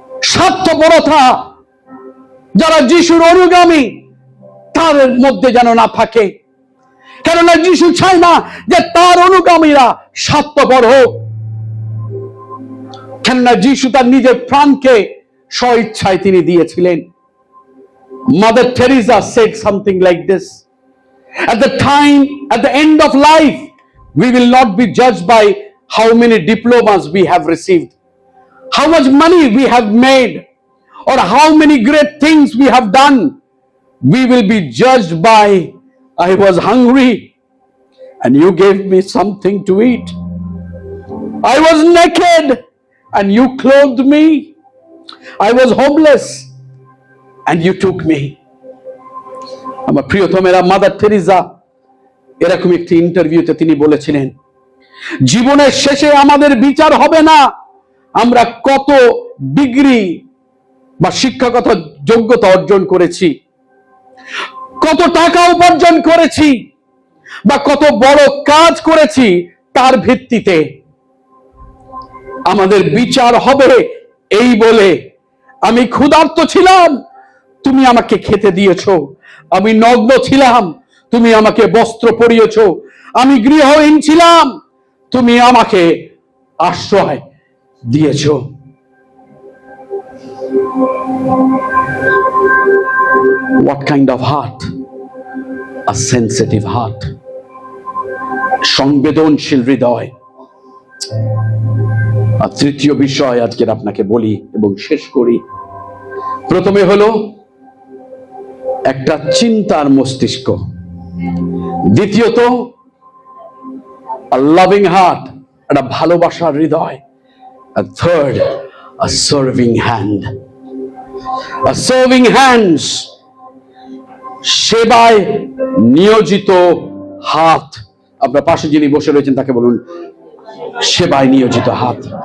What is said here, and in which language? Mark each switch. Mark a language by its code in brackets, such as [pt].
[bn] স্বার্থপরতা যারা যিশুর অনুগামী তাদের মধ্যে যেন না থাকে, কেননা যিশু চায় না যে তার অনুগামীরা স্বার্থপর হোক। কেননা যিশু তার নিজের প্রাণকে স্বইচ্ছায় তিনি দিয়েছিলেন। [en] Mother Teresa said something like this: at the time, at the end of life, we will not be judged by how many diplomas we have received, how much money we have made, or how many great things we have done. We will be judged by, I was hungry and you gave me something to eat. I was naked and you clothed me. I was homeless and you took me. [bn] আমার প্রিয়তমেরা, mother Teresa এরকম একটি ইন্টারভিউতে তিনি বলেছিলেন, জীবনের শেষে আমাদের বিচার হবে না আমরা কত ডিগ্রি বা শিক্ষাগত যোগ্যতা অর্জন করেছি, কত টাকা উপার্জন করেছি, বা কত বড় কাজ করেছি, তার ভিত্তিতে আমাদের বিচার হবে এই বলে, আমি ক্ষুধার্ত ছিলাম, তুমি আমাকে খেতে দিয়েছো, আমি নগ্ন ছিলাম, তুমি আমাকে বস্ত্র পরিয়েছো, আমি গৃহহীন ছিলাম, তুমি আমাকে আশ্রয় দিয়েছো। [en] What kind of heart? A sensitive heart. [bn] সংবেদনশীল হৃদয়। আর তৃতীয় বিষয় আজকের আপনাকে বলি এবং শেষ করি। প্রথমে হলো একটা চিন্তার মস্তিষ্ক, দ্বিতীয়ত [en] a loving heart, [bn] একটা ভালোবাসার হৃদয়, [en] and third a serving hand, a serving hands, [bn] সেবায় নিয়োজিত হাত। আপনার পাশে যিনি বসে রয়েছেন তাকে বলুন সেবায় নিয়োজিত হাত।